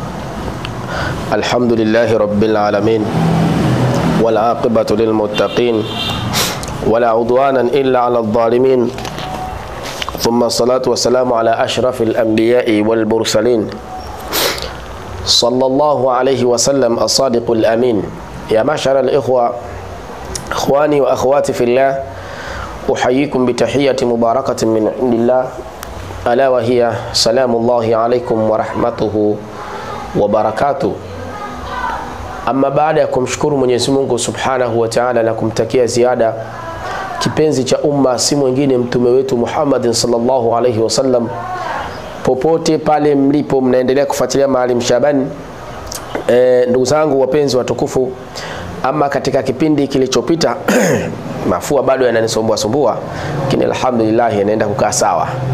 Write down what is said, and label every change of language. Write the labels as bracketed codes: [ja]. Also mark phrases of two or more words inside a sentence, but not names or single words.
[ar] الحمد لله رب العالمين والعاقبة للمتقين ولا عدوانا إلا على الظالمين، ثم الصلاة والسلام على أشرف الأنبياء والمرسلين صلى الله عليه وسلم الصادق الأمين. يا معشر الإخوة، إخواني وأخواتي في الله، أحييكم بتحية مباركة من عند الله، ألا وهي سلام الله عليكم ورحمته وبركاته. [sw] Amma baada ya kumshukuru Mwenyezi Mungu [ar] سبحانه وتعالى [sw] na kumtakia ziada kipenzi cha umma si mwingine mtume wetu Muhammad [ar] صلى الله عليه وسلم, [sw] popote pale mlipo mnaendelea kufuatilia Maalim Shabani, ndugu zangu wapenzi watukufu, ama katika kipindi kilichopita mafua bado yananisumbua, lakini alhamdulillah yanaenda kukaa sawa.